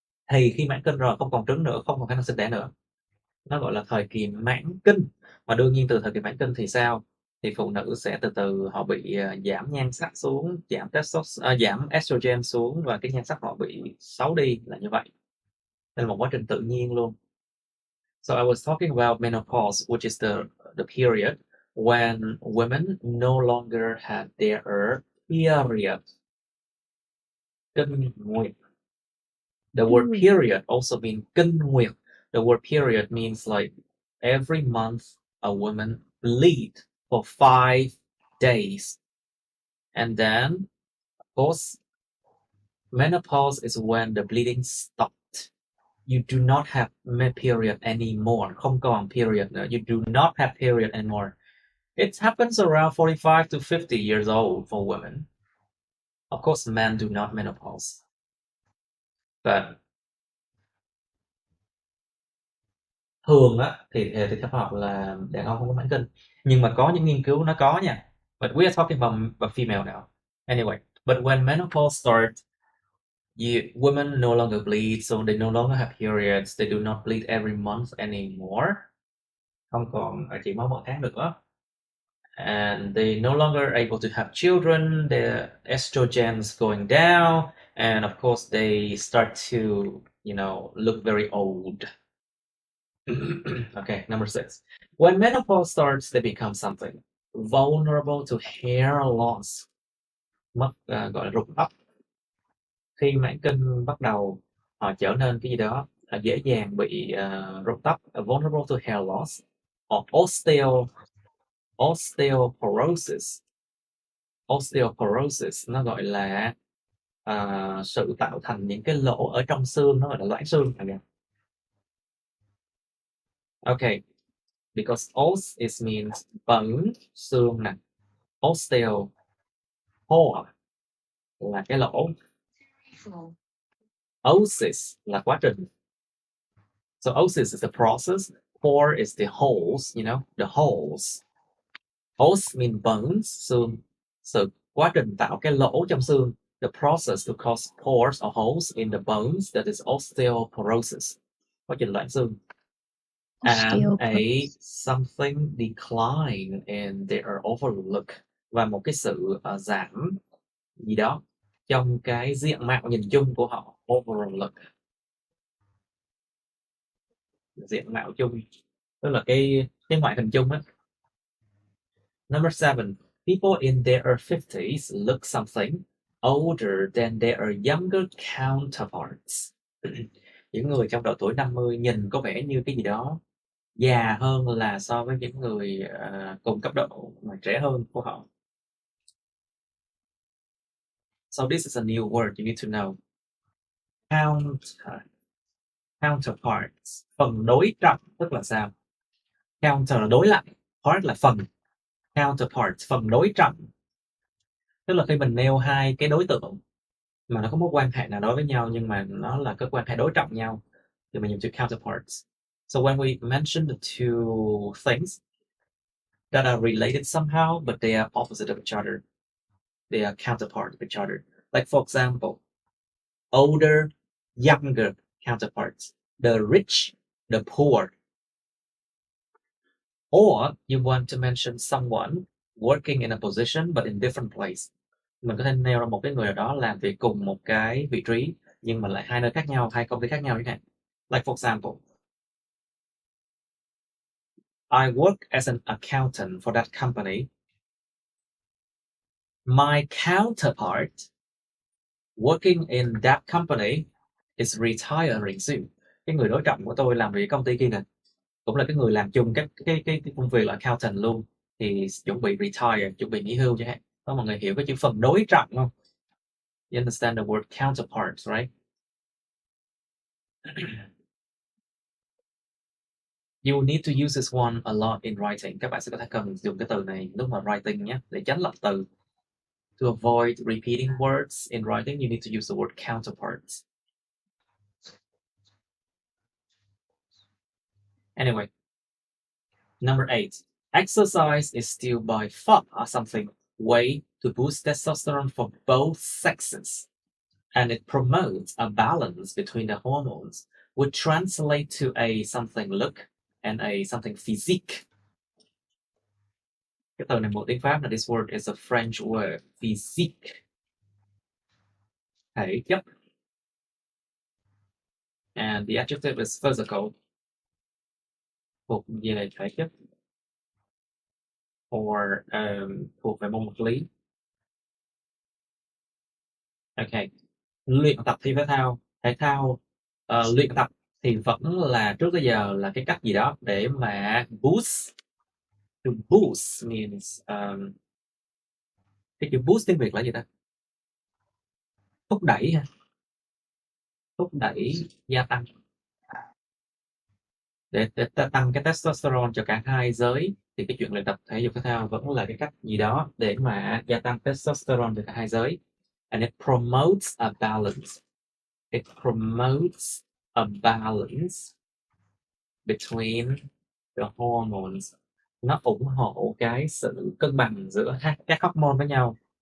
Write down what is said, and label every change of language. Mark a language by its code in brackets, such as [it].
[vi] Thì khi mãn kinh rồi không còn trứng nữa, không còn khả năng sinh đẻ nữa, nó gọi là thời kỳ mãn kinh. Và đương nhiên từ thời kỳ mãn kinh thì sao? Thì phụ nữ sẽ từ từ họ bị giảm nhan sắc xuống, giảm estrogen xuống, và cái nhan sắc họ bị xấu đi, là như vậy. Đây là một quá trình tự nhiên luôn. [en] So I was talking about menopause, which is the period when women no longer have their period. [vi] Kinh nguyệt. [en] The word period also means [vi] kinh nguyệt. [en] The word period means like every month a woman bleed for 5 days. And then, of course, menopause is when the bleeding stopped. You do not have period anymore. [vi] Không còn period nữa. [en] You do not have period anymore. It happens around 45 to 50 years old for women. Of course, men do not menopause. But [vi] thường á thì theo khoa học là đàn ông không có mãn kinh, nhưng mà có những nghiên cứu nó có nha. [en] But we are talking about female now. Anyway, but when menopause starts, women no longer bleed, so they no longer have periods. They do not bleed every month anymore. [vi] Không còn chỉ máu mỗi tháng nữa. [en] And they no longer able to have children. Their estrogens going down, and of course they start to, look very old. Okay, number 6. When menopause starts, they become something vulnerable to hair loss. [vi] Gọi là rụng tóc. Khi mãn kinh bắt đầu, họ trở nên cái gì đó dễ dàng bị rụng tóc, [en] vulnerable to hair loss, or osteoporosis. [vi] Osteoporosis nó gọi là sự tạo thành những cái lỗ ở trong xương, nó gọi là loãng xương. [en] Okay, because os is means bone, [vi] xương nè. Osteo, pore là cái lỗ. Osis là quá trình. [en] So osis is the process. Pore is the holes, the holes. Os mean bones, [vi] xương. Sự quá trình tạo cái lỗ trong xương. [en] The process to cause pores or holes in the bones, that is osteoporosis. [vi] Quá trình loãng xương. [en] And a something decline in their overlook. [vi] Và một cái sự giảm gì đó trong cái diện mạo nhìn chung của họ. Overlook. Diện mạo chung, tức là cái ngoại hình chung á. [en] Number 7. People in their 50s look something older than their younger counterparts. [vi] Những người trong độ tuổi 50 nhìn có vẻ như cái gì đó già hơn là so với những người cùng cấp độ mà trẻ hơn của họ. [en] So this is a new word you need to know. [vi] Counterparts, phần đối trọng, tức là sao? Counter là đối lại, part là phần. Counterparts, phần đối trọng. Tức là khi mình nêu hai cái đối tượng mà nó có mối quan hệ nào đó với nhau nhưng mà nó là cái quan hệ đối trọng nhau thì mình dùng từ counterparts. [en] So when we mention the two things that are related somehow but they are opposite of each other, they are counterpart of each other. Like for example, older, younger counterparts, the rich, the poor. Or you want to mention someone working in a position but in different place. [vi] Mình có thể nêu ra một cái người nào đó làm việc cùng một cái vị trí nhưng mà lại hai nơi khác nhau, hai công ty khác nhau chẳng hạn. [en] Like for example, I work as an accountant for that company. My counterpart working in that company is retiring soon. [vi] Cái người đối trọng của tôi làm việc công ty kia nè, cũng là cái người làm chung cái công việc là accountant luôn, thì chuẩn bị retire, chuẩn bị nghỉ hưu chẳng hạn. Có mọi người hiểu cái chữ phần đối trọng không? [en] You understand the word counterparts, right? You need to use this one a lot in writing. [vi] Các bạn sẽ có thể cần dùng cái từ này lúc mà writing nhé, để tránh lặp từ. [en] To avoid repeating words in writing, you need to use the word counterparts. Anyway, number 8. Exercise is still by far something way to boost testosterone for both sexes, and it promotes a balance between the hormones, would translate to a something look and a something physique. [vi] Cái từ này một tiếng Pháp là [en] this word is a French word, [vi] physique. Thể chất. [en] And the adjective is physical. [vi] Thuộc về thể chất. Or thuộc về môn vật lý. Okay. Luyện tập thi thể thao. Thể thao luyện tập thì vẫn là trước tới giờ là cái cách gì đó để mà boost. [en] To boost means [vi] cái chữ boost tiếng Việt là gì ta? Thúc đẩy ha. Thúc đẩy, gia tăng. Để tăng cái testosterone cho cả hai giới thì cái chuyện luyện tập thể dục thể thao vẫn là cái cách gì đó để mà gia tăng testosterone cho cả hai giới. [en] And it promotes a balance. It promotes a balance between the hormones. [vi] Nó ủng hộ cái sự cân bằng giữa các hormone với nhau.